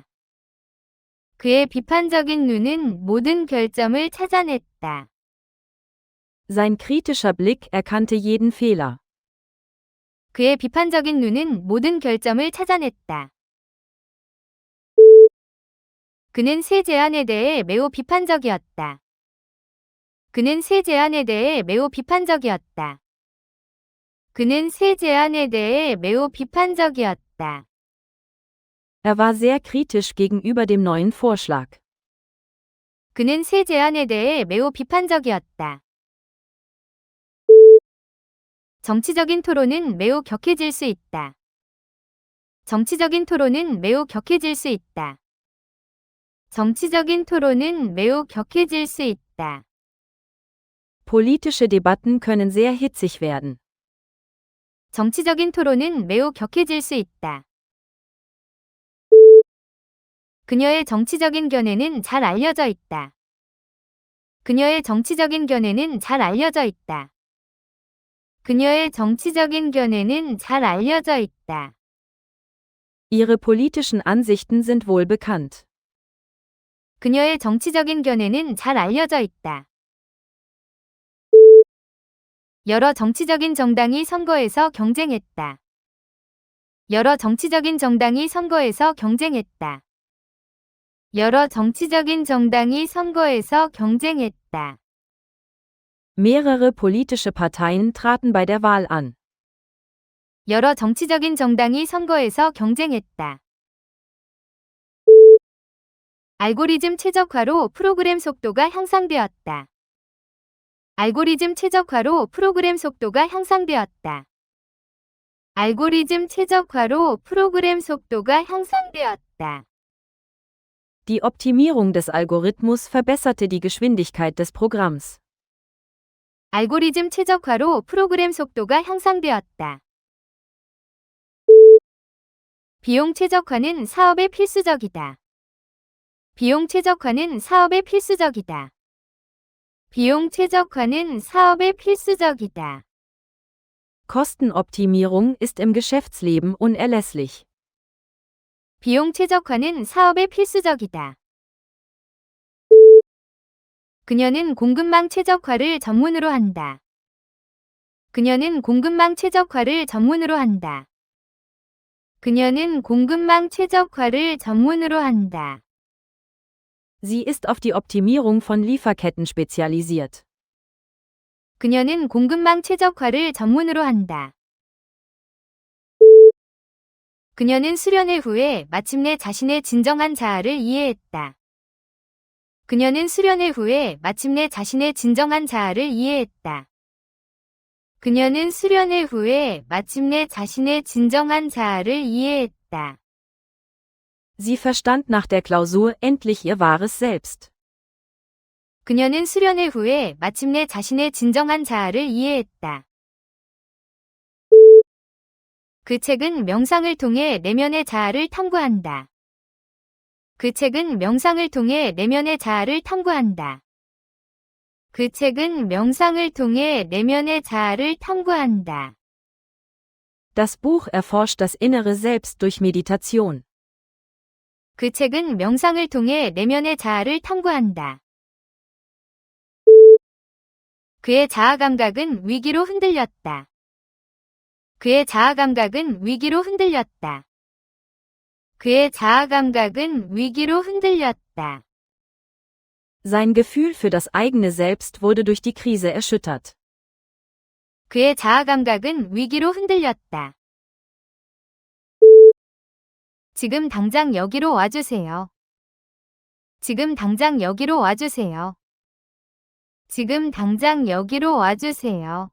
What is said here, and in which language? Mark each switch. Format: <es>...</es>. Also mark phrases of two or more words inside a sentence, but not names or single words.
<ko>그의 비판적인 눈은 모든 결점을 찾아냈다.</ko> <de>Sein kritischer Blick erkannte jeden Fehler.</de> <ko>그의 비판적인 눈은 모든 결점을 찾아냈다. 그는 새 제안에 대해 매우 비판적이었다. 그는 새 제안에 대해 매우 비판적이었다. 그는 새 제안에 대해 매우 비판적이었다.</ko> <de>Er war sehr kritisch gegenüber dem neuen Vorschlag.</de> <ko>그는 새 제안에 대해 매우 비판적이었다. 정치적인 토론은 매우 격해질 수 있다. 정치적인 토론은 매우 격해질 수 있다. 정치적인 토론은 매우 격해질 수 있다.</ko> <de>Politische Debatten können sehr hitzig werden.</de> <ko>정치적인 토론은 매우 격해질 수 있다. 그녀의 정치적인 견해는 잘 알려져 있다. 그녀의 정치적인 견해는 잘 알려져 있다. 그녀의 정치적인 견해는 잘 알려져 있다.</ko> <de>Ihre politischen Ansichten sind wohl bekannt.</de> <ko>그녀의 정치적인 견해는 잘 알려져 있다. 여러 정치적인 정당이 선거에서 경쟁했다. 여러 정치적인 정당이 선거에서 경쟁했다. 여러 정치적인 정당이 선거에서 경쟁했다.</ko> <de>Mehrere politische Parteien traten bei der Wahl an.</de> <ko>여러 정치적인 정당이 선거에서 경쟁했다. 알고리즘 최적화로 프로그램 속도가 향상되었다. 알고리즘 최적화로 프로그램 속도가 향상되었다. 알고리즘 최적화로 프로그램 속도가 향상되었다.</ko> <de>Die Optimierung des Algorithmus verbesserte die Geschwindigkeit des Programms.</de> <ko>알고리즘 최적화로 프로그램 속도가 향상되었다. 비용 최적화는 사업에 필수적이다. 비용 최적화는 사업에 필수적이다. 비용 최적화는 사업에 필수적이다.</ko> <de>Kostenoptimierung ist im Geschäftsleben unerlässlich.</de> <ko>비용 최적화는 사업에 필수적이다. 그녀는 공급망 최적화를 전문으로 한다. 그녀는 공급망 최적화를 전문으로 한다. 그녀는 공급망 최적화를 전문으로 한다.</ko> <de>Sie ist auf die Optimierung von Lieferketten spezialisiert.</de> <ko>그녀는 공급망 최적화를 전문으로 한다. 그녀는 수련회 후에 마침내 자신의 진정한 자아를 이해했다. 그녀는 수련회 후에 마침내 자신의 진정한 자아를 이해했다. 그녀는 수련회 후에 마침내 자신의 진정한 자아를 이해했다.</ko> <de>Sie verstand nach der Klausur endlich ihr wahres Selbst.</de> <ko>그녀는 수련회 후에 마침내 자신의 진정한 자아를 이해했다. 그 책은 명상을 통해 내면의 자아를 탐구한다. 그 책은 명상을 통해 내면의 자아를 탐구한다. 그 책은 명상을 통해 내면의 자아를 탐구한다.</ko> <de>Das Buch erforscht das innere Selbst durch Meditation.</de> <ko>그 책은 명상을 통해 내면의 자아를 탐구한다. 그의 자아 감각은 위기로 흔들렸다. 그의 자아 감각은 위기로 흔들렸다. 그의 자아 감각은 위기로 흔들렸다.</ko> <de>Sein Gefühl für das eigene Selbst wurde durch die Krise erschüttert.</de> <ko>그의 자아 감각은 위기로 흔들렸다. 지금 당장 여기로 와주세요. 지금 당장 여기로 와주세요. 지금 당장 여기로 와주세요.</ko>